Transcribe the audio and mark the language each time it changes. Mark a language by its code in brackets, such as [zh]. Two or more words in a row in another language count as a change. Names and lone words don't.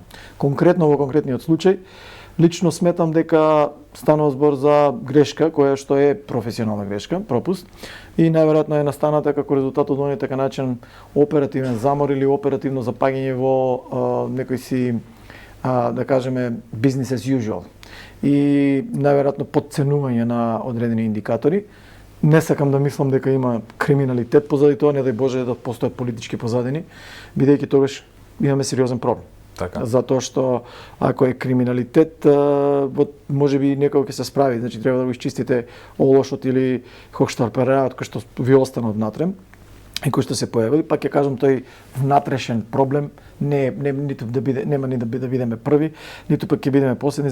[mk] Конкретно во конкретниот случај, лично сметам дека станува збор за грешка, која што е професионална грешка, пропуст, и најверојатно е настаната како резултат од оној така начен оперативен замор или оперативно запаѓање во некој си, да кажеме, [en] business as usual. [mk] И најверојатно подценување на одредени индикатори. Не сакам да мислам дека има криминалитет позади тоа, не дај Боже да постојат политички позадини, бидејќи тогаш имаме сериозен проблем. Така. Затоа што ако е криминалитет, можеби некој ќе се справи, значи треба да го изчистите олошот или хохштарпереот кој што ви остана однатре и кој што се појавили, пак ќе кажам, тој внатрешен проблем нема ни да бидеме први, ниту пак ќе бидеме последни.